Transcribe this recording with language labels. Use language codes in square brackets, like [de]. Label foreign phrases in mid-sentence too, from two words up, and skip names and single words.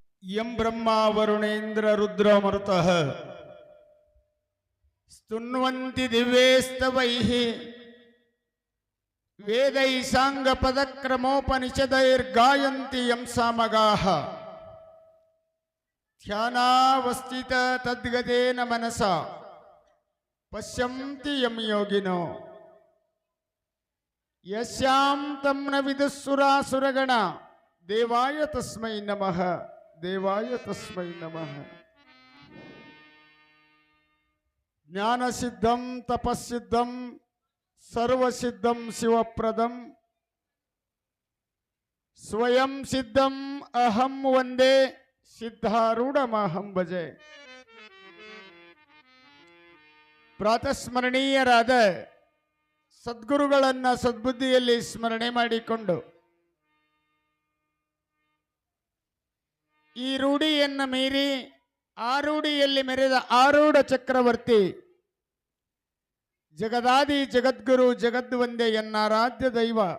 [sa] यं ब्रह्म वरुणेन्द्र रुद्र मरुतः स्तुन्वन्ति दिव्येस्तवैः वेदै साङ्ग पदक्रमोपनिषदैर्गायन्ति यं सामगाः ध्यानावस्थित तद्गतेन मनसा पश्यन्ति यं योगिनो यस्यां तं न विदुःसुरासुरगण देवाय तस्मै नमः देवाय तस्मै नमः. ज्ञानसिद्धं तपस्सिद्धं सर्वसिद्धं शिवप्रदं स्वयं सिद्धं अहं वन्दे सिद्धारूढमहं भजे. [kn] ಪ್ರಾತಸ್ಮರಣೀಯರಾದ ಸದ್ಗುರುಗಳನ್ನ ಸದ್ಬುದ್ಧಿಯಲ್ಲಿ ಸ್ಮರಣೆ ಮಾಡಿಕೊಂಡು ಈ ರೂಢಿಯನ್ನು ಮೀರಿ ಆ ರೂಢಿಯಲ್ಲಿ ಮೆರೆದ ಆರೂಢ ಚಕ್ರವರ್ತಿ ಜಗದಾದಿ ಜಗದ್ಗುರು ಜಗದ್ವಂದೇ ಎನ್ನಾರಾಧ್ಯ ದೈವ